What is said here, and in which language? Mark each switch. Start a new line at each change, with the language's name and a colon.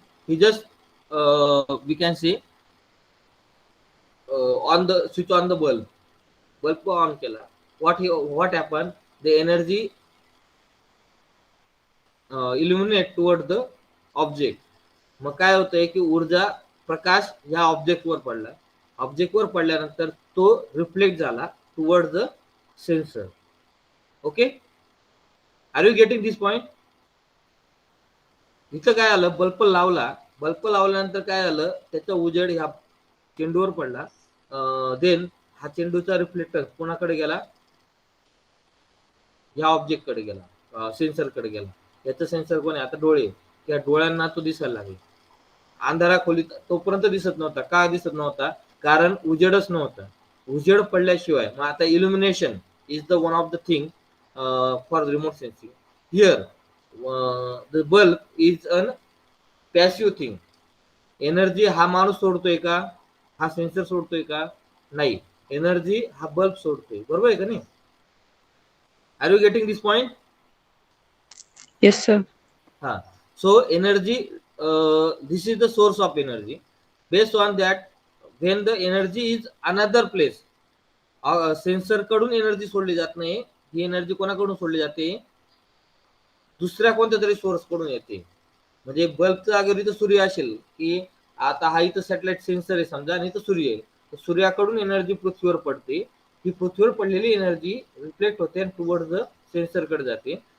English: He just we can say on the switch on the bulb.
Marathi: Bulb को on केला.
English: What happened? The energy illuminate toward the object.
Marathi: मग काय होतंय की ऊर्जा प्रकाश ह्या ऑब्जेक्टवर पडला. ऑब्जेक्टवर पडल्यानंतर तो रिफ्लेक्ट झाला
English: Toward the sensor. Okay, are you getting this point?
Marathi: इथं काय आलं, बल्ब लावला. बल्ब लावल्यानंतर काय झालं, त्याचा उजेड ह्या चेंडूवर पडला. देन हा चेंडूचा रिफ्लेक्टर कोणाकडे गेला, ह्या ऑब्जेक्टकडे गेला, सेन्सरकडे गेला. याचं सेन्सर कोण आहे, आता डोळे. त्या डोळ्यांना तो दिसायला लागला. अंधारा खोलीत तोपर्यंत दिसत नव्हता. का दिसत नव्हता? कारण उजेडच नव्हता. उजेड पडल्याशिवाय, मग आता
English: Illumination is the one of the thing for remote sensing. Here the bulb is an passive thing.
Marathi: Energy हा माणूस सोडतोय का, हा सेन्सर सोडतोय का? नाही, एनर्जी हा बल्ब सोडतोय. बरोबर आहे का नाही?
English: Are you getting this point? Yes, sir. हा. So energy, this is the source of energy. Based on that, when the energy is another place,
Marathi: sensor कडून एनर्जी सोडली जात नाही. ही एनर्जी कोणाकडून सोडली जाते, दुसऱ्या कोणत्या तरी सोर्स कडून येते. म्हणजे बल्बच्या जागेवर इथं सूर्य असेल, की आता हा इथं सॅटेलाइट सेन्सर आहे समजा, आणि इथं सूर्य आहे. तर सूर्याकडून एनर्जी पृथ्वीवर पडते. ही पृथ्वीवर पडलेली एनर्जी रिफ्लेक्ट होते आणि
English: toward the
Marathi: सेन्सरकडे जाते.